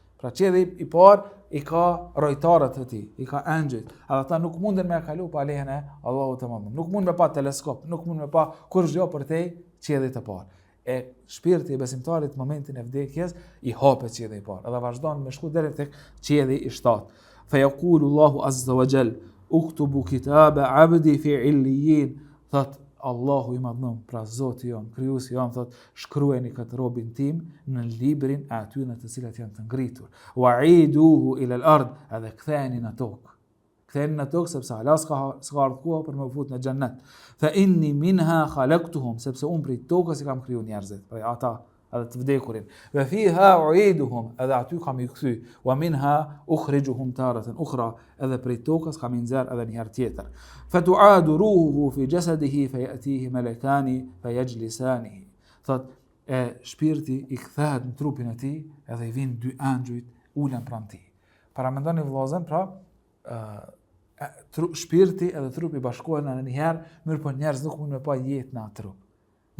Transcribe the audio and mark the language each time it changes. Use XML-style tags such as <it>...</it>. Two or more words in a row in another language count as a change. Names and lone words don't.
<sq>Pra qielli i parë i ka rojtarët e tij, i ka engjëjt. Ata nuk munden me kalu pa lehen e Allahut të Madhërisht. Nuk mund me pa teleskop, nuk mund me pa kurrë për te qiellit të parë. E shpirti i besimtarit në momentin e vdekjes i hapet qielli i parë, edhe vazhdon me shku deri tek qielli i 7.</sq> <ar>فيقول الله عز وجل اكتبوا كتاب عبدي في عليين.</ar> <sq>Thot Allahu i Madhërisht, pra Zoti jon, krijuesi jon, thot shkruajeni këtë robin tim në librin e atyre të cilat janë të ngritur.</sq> <ar>وأعيدوه إلى الأرض,</ar> <sq>edhe ktheni në tokë. Ktheni në tokë sepse Allah s'ka ardhur për me u fut në xhennet.</sq> <ar>فإني منها خلقتهم,</ar> <sq>sepse unë prej tokës i kam kriju njerëzit, prej ata edhe të vdekurin.</sq> <ar>وفيها أعيدهم,</ar> <sq>edhe aty kam i kthy.</sq> <ar>ومنها أخرجهم تارة أخرى,</ar> <sq>edhe prej tokës kam i nxjerr edhe një herë tjetër.</sq> <ar>فتعاد روحه في جسده فيأتيه ملكان فيجلسانه.</ar> <sq>Thot shpirti i kthehet në trupin e tij, edhe i vinë dy angjujt ulen pranë tij. Para mendoni vëllezër, pra shpirti edhe trupi bashkohen në një herë, mirë po njerëz nuk mund me pa jetë në atë trup.</sq>